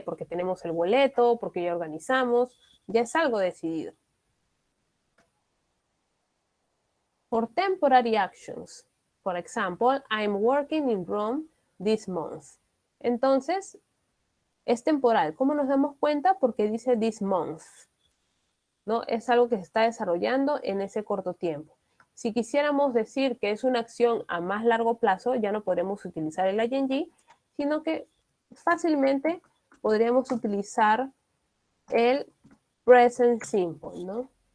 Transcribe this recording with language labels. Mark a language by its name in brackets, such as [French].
[Spanish] Porque tenemos el boleto, porque ya organizamos, ya es algo decidido. [English] For temporary actions, for example, I'm working in Rome this month. [Spanish] Entonces, es temporal. ¿Cómo nos damos cuenta? Porque dice [English] this month, [Spanish] ¿no? Es algo que se está desarrollando en ese corto tiempo. Si quisiéramos decir que es una acción a más largo plazo, ya no podremos utilizar el ing, sino que fácilmente podríamos utilizar el present simple, ¿no?